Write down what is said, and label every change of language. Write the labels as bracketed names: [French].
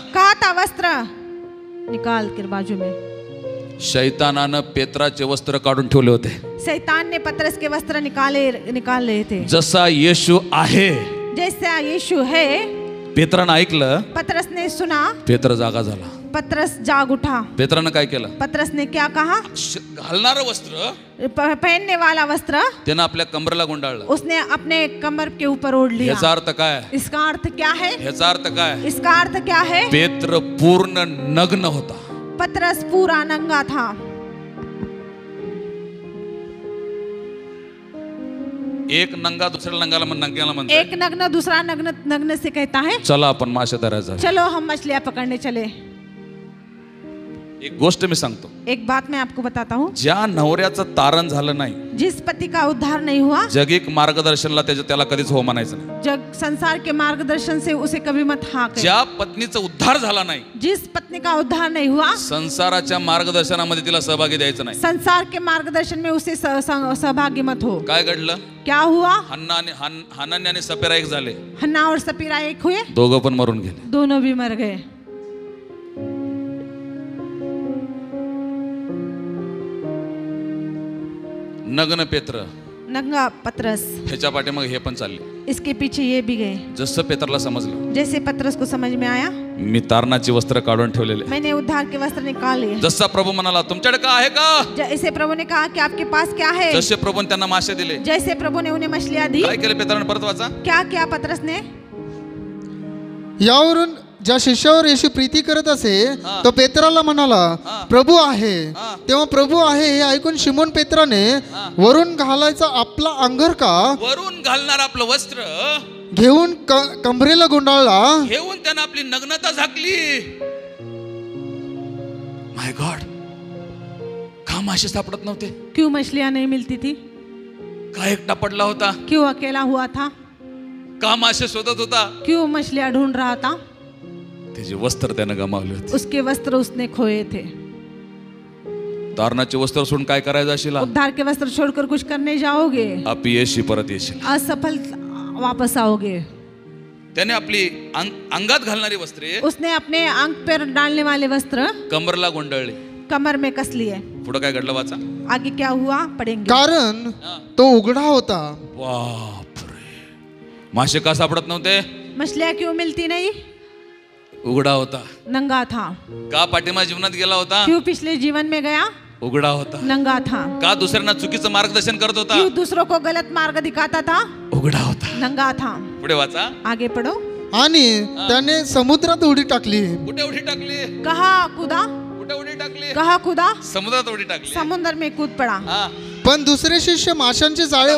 [Hindi] कहा था वस्त्र निकाल कर बाजू में [Marathi] शैतानानं पेत्राचे वस्त्र काढून ठेवले होते [Hindi] शैतान ने पतरस के वस्त्र निकाल रहे थे [Marathi] जसा येशू आहे [Hindi] जैसा यीशु है [Marathi] पेत्रानं ऐकलं [Hindi] पतरस ने सुना [Marathi] पेत्र जागा झाला [Hindi] पतरस जाग उठा। [Marathi] पेत्रानं काय केलं? [Hindi] पतरस ने क्या कहा? [Marathi] घालणारं वस्त्र [Hindi] पहनने वाला वस्त्र [Marathi] त्यानं आपल्या कमरेला गुंडाळलं. [Hindi] उसने अपने कमर के ऊपर ओढ़ लिया। [Marathi] याचा अर्थ काय? [Hindi] इसका अर्थ क्या है? [Marathi] याचा अर्थ काय? [Hindi] इसका अर्थ क्या है? [Marathi] पेत्र पूर्ण नग्न होता. [Hindi] पतरस पूरा नंगा था। [Marathi] एक नंगा दुसऱ्या नंगाला नंग्याला म्हणतो. [Hindi] एक नग्न दूसरा नग्न नग्न से कहता है [Marathi] चला आपण मासे धरायला. [Hindi] चलो हम मछलियां पकड़ने चले। [Marathi] एक गोष्ट मी सांगतो. [Hindi] एक बात मैं आपको बताता हूँ, [Marathi] ज्या नवऱ्याचं तारण झालं नाही, [Hindi] जिस पति का उद्धार नहीं हुआ, [Marathi] जगिक मार्गदर्शनला त्याला कधीच हो म्हणायचं नाही. [Hindi] जग संसार के मार्गदर्शन से उसे कभी मत हाँ कहे। [Marathi] ज्या पत्नीचा उद्धार झाला नाही, [Hindi] जिस पत्नी का उद्धार नहीं हुआ, [Marathi] संसाराच्या मार्गदर्शनामध्ये तिला सहभागी द्यायचं नाही. [Hindi] संसार के मार्गदर्शन में उसे सहभागी मत हो। [Marathi] काय घडलं? [Hindi] क्या हुआ? [Marathi] हनन्या आणि सपेरा एक झाले. [Hindi] हन्ना और सपीरा एक हुए, [Marathi] दोघं पण मरून गेले. [Hindi] दोनों भी मर गए। [Marathi] नग्न पेत्र, [Hindi] नंगा पतरस, [Marathi] ह्याच्या पाठीमागे हे पण चालले. [Hindi] इसके पीछे ये भी गए। [Marathi] जसं पेत्रला समजलं, [Hindi] जैसे पतरस को समझ में आया, [Marathi] मी तारणाची वस्त्र काढून ठेवलेले. [Hindi] मैंने उद्धार के वस्त्र निकाल लिए। [Marathi] जसा प्रभु म्हणाला तुमच्याकडे का आहे का, [Hindi] जैसे प्रभु ने कहा कि आपके पास क्या है, [Marathi] जसे प्रभूने त्यांना मासे दिले. [Hindi] जैसे प्रभु ने उन्हें मछलियां दी, [Marathi] काय केलं पेत्राने? परत वाचा. [Hindi] क्या किया पतरस ने? [Marathi] यावरून ज्या शिष्यावर येशू प्रीती करत असे तो पेत्राला म्हणाला प्रभू आहे. तेव्हा प्रभू आहे हे ऐकून शिमोन पेत्राने वरून घालायचा आपला अंगर का वरून घालणार आपलं वस्त्र घेऊन कमरेला गुंडाळला. घेऊन त्यानं आपली नग्नता झाकली. [English] my god, [Marathi] का मासे सापडत नव्हते? [Hindi] क्यों मछलियां नहीं मिलती थी? [Marathi] का एकटा पडला होता? [Hindi] क्यों अकेला हुआ था? [Marathi] का मासे शोधत होता? [Hindi] क्यों मछलियां ढूंढ रहा था? [Marathi] त्याचे वस्त्र त्यानं गमावले होते. [Hindi] उसके वस्त्र उसने खोए थे। [Marathi] तारणाचे वस्त्र सोडून काय करायचं असेल? [Hindi] उद्धार के वस्त्र छोड़कर कुछ करने जाओगे, [Marathi] अपयशी परत येशील. [Hindi] असफल वापस आओगे। [Marathi] त्याने आपली अंगात घालणारी वस्त्रे [Hindi] उसने अपने अंग पर डालने वाले वस्त्र [Marathi] कमरला गुंडाळले. [Hindi] कमर में कस लिए। [Marathi] पुढे काय घडलं वाचा. [Hindi] आगे क्या हुआ पढ़ेंगे। [Marathi] कारण तो उघडा होता. बापरे, मासे का सापडत नव्हते? [Hindi] मछलियां क्यों मिलती नहीं? [Marathi] उघडा होता. [Hindi] नंगा था। [Marathi] का पाठीमा जीवनात गेला होता? [Hindi] क्यों पिछले जीवन में गया? [Marathi] उघडा होता. [Hindi] नंगा था। [Marathi] का दुसऱ्यांना चुकीचं मार्गदर्शन करत होता? [Hindi] क्यों दूसरों को गलत मार्ग दिखाता था? [Marathi] उघडा होता. [Hindi] नंगा था। [Marathi] पुढे वाचा. [Hindi] आगे पढ़ो। [Marathi] आणि त्याने समुद्रात उडी टाकली. कुठे उडी टाकली? [Hindi] कहाँ कूदा? [Marathi] कुठे उडी टाकली? [Hindi] कहाँ कूदा? [Marathi] समुद्रात उडी टाकली. [Hindi] समुद्र में कूद पड़ा। हा. [Marathi] पण दुसरे शिष्य माशांचे जाळे